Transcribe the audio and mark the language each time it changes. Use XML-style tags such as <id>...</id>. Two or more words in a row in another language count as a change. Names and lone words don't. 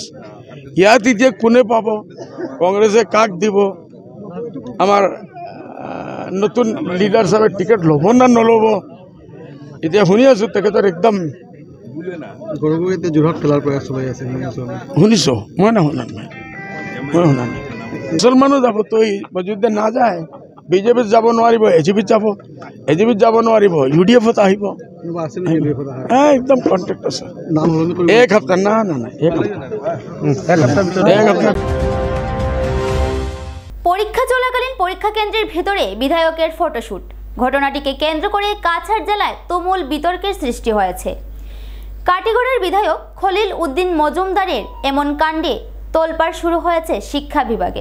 <as>ইয়াত এতিয়া কোনে পাব, কংগ্ৰেছে কাক দিব, আমাৰ নতুন লিডাৰ হিচাপে টিকেট ল'ব না নল'ব, এতিয়া শুনি আছো তেখেতৰ একদম গৌৰৱ গগৈ এতিয়া যোৰহাট খেলাৰ প্ৰয়াস চলাই আছে। শুনিছো মই না শুনা নাই, মই শুনা নাই। মুছলমানো যাব, তই যদি না যায় বিজেপিত যাব নোৱাৰিব, এজিপিত যাব নোৱাৰিব, ইউডিএফত আহিব। একদম কণ্টেক্ট আছে। 1 সপ্তাহ না না না 1 সপ্তাহ।</as> <bn>পরীক্ষা চলাকালীন পরীক্ষা কেন্দ্রের ভেতরে বিধায়কের ফটোশুট, ঘটনাটিকে কেন্দ্র করে কাছাড় জেলায় তুমুল বিতর্কের সৃষ্টি হয়েছে। কাটিগড়ার বিধায়ক খলিল উদ্দিন মজুমদারের এমন কাণ্ডে তোলপাড় শুরু হয়েছে শিক্ষা বিভাগে।</bn>